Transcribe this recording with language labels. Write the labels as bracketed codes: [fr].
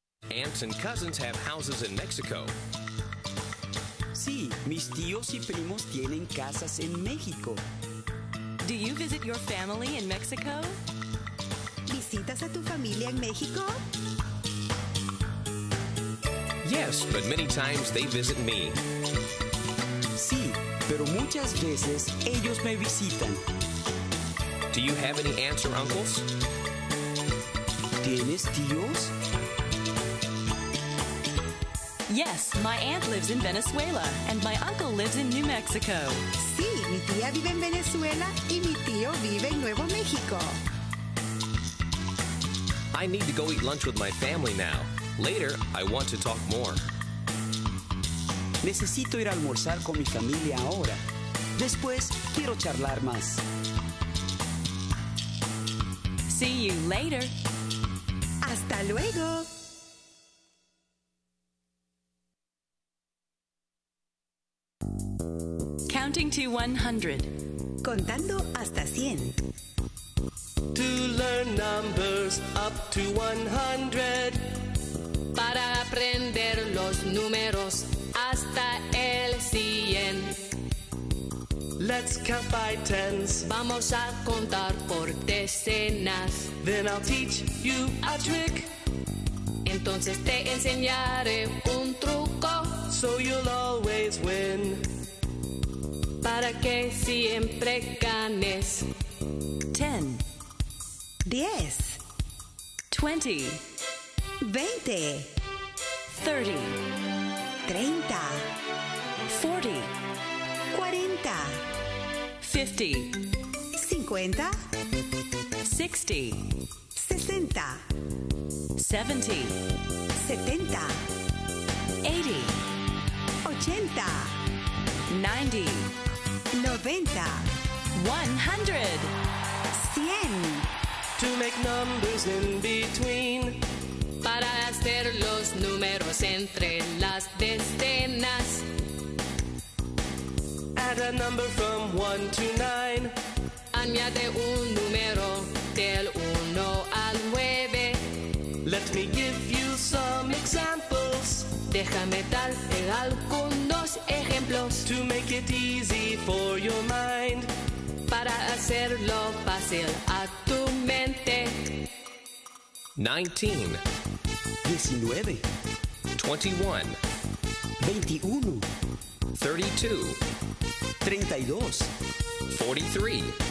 [en] Aunts and cousins have houses in Mexico. [es] Sí, mis tíos y primos tienen casas en México. [en] Do you visit your family in Mexico? [es] ¿Visitas a tu familia en México? [en] Yes, but many times they visit me. [es] Sí, pero muchas veces ellos me visitan. [en] Do you have any aunts or uncles? [es] ¿Tienes tíos? [en] Yes, my aunt lives in Venezuela and my uncle lives in New Mexico. [es] Sí, mi tía vive en Venezuela y mi tío vive en Nuevo México. [en] I need to go eat lunch with my family now. Later, I want to talk more. [es] Necesito ir a almorzar con mi familia ahora. Después, quiero charlar más. [en] See you later. [es] Hasta luego. [en] Counting to 100. [es] Contando hasta 100. [en] To learn numbers up to 100. [es] Para aprender los números hasta el 100. [en] Let's count by tens. [es] Vamos a contar por decenas. [en] Then I'll teach you a trick. [es] Entonces te enseñaré un truco. [en] So you'll always win. [es] Para que siempre ganes. [en] 10, [es] 10, [en] 20, [es] 20, [en] 30, [es] 30, [en] 40, [es] 40, [en] 50, [es] 50, [en] 60, [es] 60, [en] 70, [es] 70, [en] 80, [es] 80, [en] 90, [es] 90, [en] 100. [es] 100. [en] To make numbers in between. [es] Para hacer los números entre las decenas. [en] Add a number from 1 to 9. [es] Añade un número del 1 al 9. [en] Let me give you some examples. [es] Déjame darte algunos ejemplos [en] To make it easy for your mind. [es] para hacerlo fácil a tu mente. [en] 19, [es] 19, [en] 21, [es] 21, [en] 32, [es] 32, [en] 43,